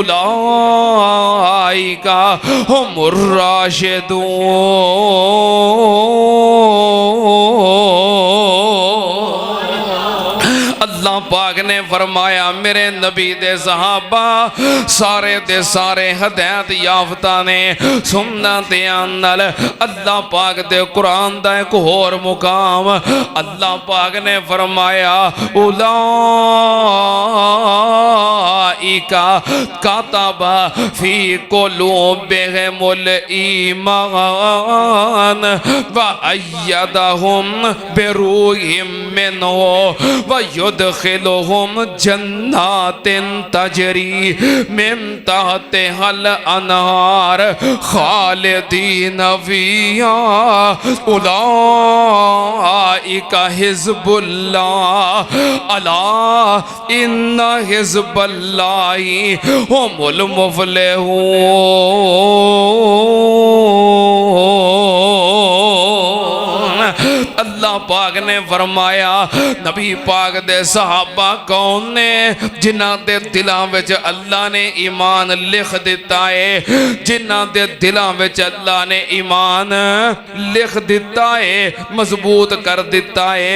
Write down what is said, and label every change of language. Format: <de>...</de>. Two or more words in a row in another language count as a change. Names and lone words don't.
<ar>أولئك هم</ar> <pa>اللہ پاک نے فرمایا میرے نبی دے صحابہ سارے دے سارے ہدایت یافتہ نے. سننا دھیان نال اللہ پاک دے قرآن دا اک ہور مقام اللہ پاک نے فرمایا</pa> <ar>أولئك كتب في قلوبهم الإيمان وأيدهم بروح منه ويدخلهم جنات تجري من تحتها الأنهار خالدين فيها أولئك حزب الله ألا إن حزب الله هم المفلحون.</ar> <pa>اللہ پاک نے فرمایا نبی پاک دے صحابہ کون نے جنہاں دے دلاں وچ اللہ نے ایمان لکھ دتا ہے جنہاں دے دلاں وچ اللہ نے ایمان لکھ دتا ہے مضبوط کر دتا ہے.</pa>